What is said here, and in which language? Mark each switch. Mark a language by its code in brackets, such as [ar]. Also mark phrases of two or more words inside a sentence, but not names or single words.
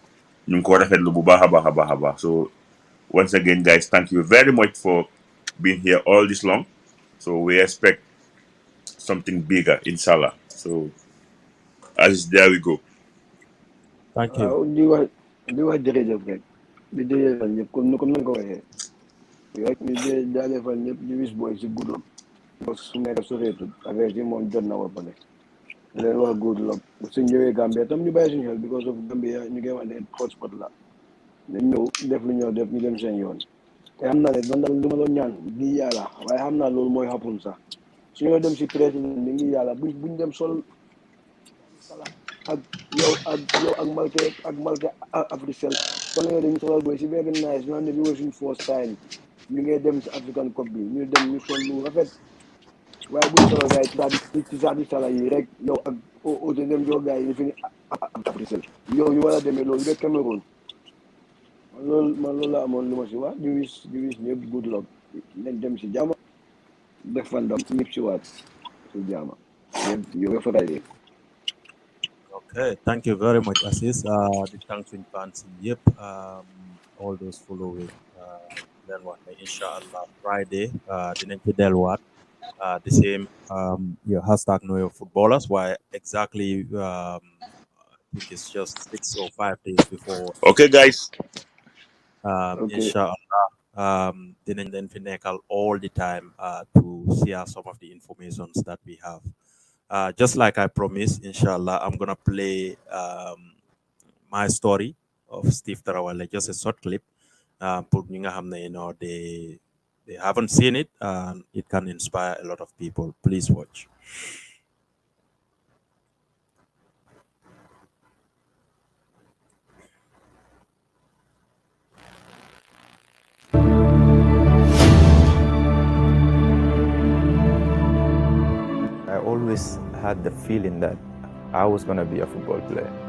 [en] So once again, guys, thank you very much for being here all this long. So we expect something bigger, inshallah. So there we go. Thank you. [wo] Leen wax [en] good luck [wo] suñ ñëwee Gambia tam ñu bàyyi suñu xel [en] because of [wo] Gambia ñu ngi wax ne hotspot la dañ ñëw def lu ñoo def ñu dem seen yoon te xam naa ne man daal lu ma doon ñaan ngi yàlla waaye xam naa loolu mooy happen sax su ñoo dem si président ni ngi yàlla buñ dem sol ak yow ak Malke Africell kon nga dañu solal boy si [en] very nice [wo] ñu ne bi mooy suñu [en] first time [wo] ñu ngi dem si African Cup bi ñu dem ñu sol lu rafet waaye bu ñu solo gars yi ci saa di sala yi rek yow ak auto dem jox gars yi ñu fi ni Africell yow ñu war a demee loolu ba Cameroun man loolu la amoon lu ma si wax di wis ñëpp [en] good luck [wo] leen dem si jàmm def fa ndam ñëpp si waat si jàmm yow fa day [en] Okay, thank you very much, Assis. The thanks in fans, yep. All those following. Then what? Inshallah, Friday. The next day, what? The same. Your hashtag know your footballers. Why exactly? which is just 6 or 5 days before. Okay, guys. Okay. Inshallah, [wo] dinañ leen fi nekkal [en] all the time to share some of the informations that we have. Just like I promised, inshallah, I'm gonna play my story of Steve Tarawale, just a short clip. [wo] Pour ñi nga xam ne, [en] you know, they haven't seen it, and it can inspire a lot of people. Please watch. I always had the feeling that I was going to be a football player.